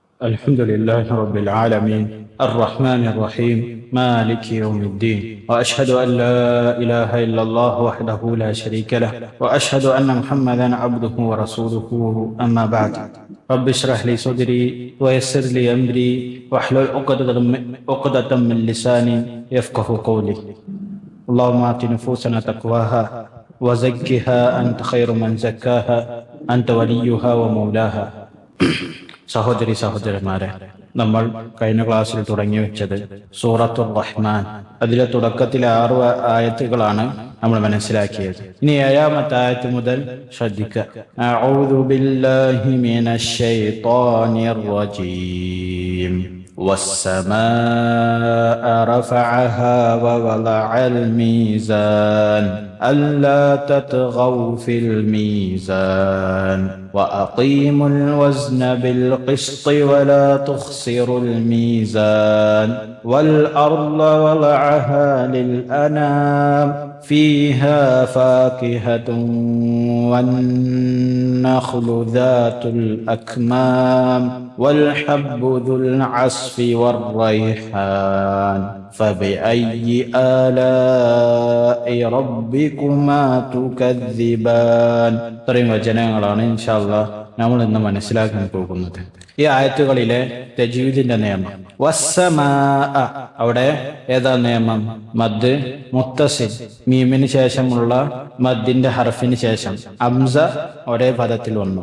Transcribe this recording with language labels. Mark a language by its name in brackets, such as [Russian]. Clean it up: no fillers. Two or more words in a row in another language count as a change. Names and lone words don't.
[Arabic] الحمد لله رب العالمين الرحمن الرحيم مالك يوم الدين وأشهد أن لا إله إلا الله وحده لا شريك له وأشهد أن محمدا عبده ورسوله أما بعد رب اشرح لي صدري ويسر لي أمري واحلل عقدة من لساني يفقه قولي اللهم آت نفوسنا تقواها وزكها أنت خير من زكاها أنت وليها ومولاها. [Malayalam] സഹോദരി സഹോദരന്മാരെ, നമ്മൾ കഴിഞ്ഞ ക്ലാസ്സിൽ തുടങ്ങി വെച്ചത് സൂറത്തുർ റഹ്മാൻ. അതിലെ തുടക്കത്തിലെ 6 ആയത്തുകളാണ് നമ്മൾ മനസ്സിലാക്കിയത്. ഇനി 7ാമത്തെ ആയത്ത് മുതൽ ശ്രദ്ധിക്കുക. [Arabic] أعوذ بالله من الشيطان الرجيم. والسماء رفعها ووضع الميزان ألا تطغوا في الميزان وأقيموا الوزن بالقسط ولا تخسروا الميزان والأرض وضعها للأنام فيها فاكهة والنخل ذات الأكمام والحب ذو العصف والريحان فبأي آلاء ربكما تكذبان. [Malayalam] ഇത്രയും വചനങ്ങളാണ് [Arabic] إن شاء الله [Malayalam] നമ്മൾ ഇന്ന് മനസ്സിലാക്കാൻ പോകുന്നത്. ഈ ആയത്തുകളിലെ തജ്വീദിന്റെ നിയമം. വസ്സമാഅ, അവിടെ ഏതാ നിയമം? [Arabic] مد متصل, [Malayalam] മീമിന് ശേഷമുള്ള മദ്ദിന്റെ ഹർഫിന് ശേഷം ഹംസ ഒരേ പദത്തിൽ വന്നു.